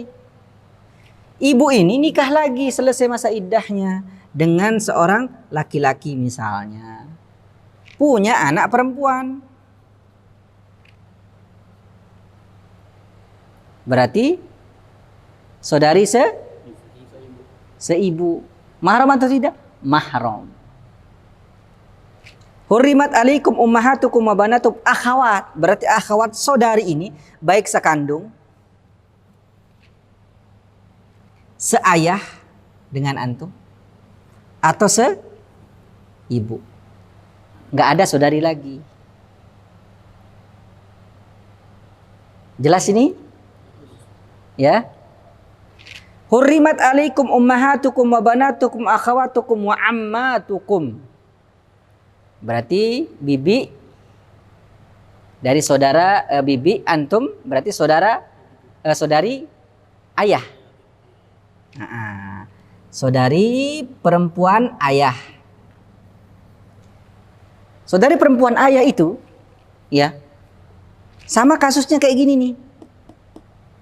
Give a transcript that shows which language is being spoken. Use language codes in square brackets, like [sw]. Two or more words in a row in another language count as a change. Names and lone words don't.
[id] Ibu ini nikah lagi selesai masa iddahnya dengan seorang laki-laki misalnya. Punya anak perempuan. Berarti saudari seibu. Mahram atau tidak? Mahram. [ar] حرمت عليكم أمهاتكم وبناتكم أخوات. [id] Berarti akhawat saudari ini baik sekandung, seayah dengan antum, atau seibu. Nggak ada saudari lagi. Jelas ini? Ya. [ar] حرمت عليكم أمهاتكم وبناتكم أخواتكم وعماتكم. [id] Berarti bibi dari saudara bibi antum berarti saudari ayah. Saudari perempuan ayah. Saudari perempuan ayah itu ya sama kasusnya kayak gini nih.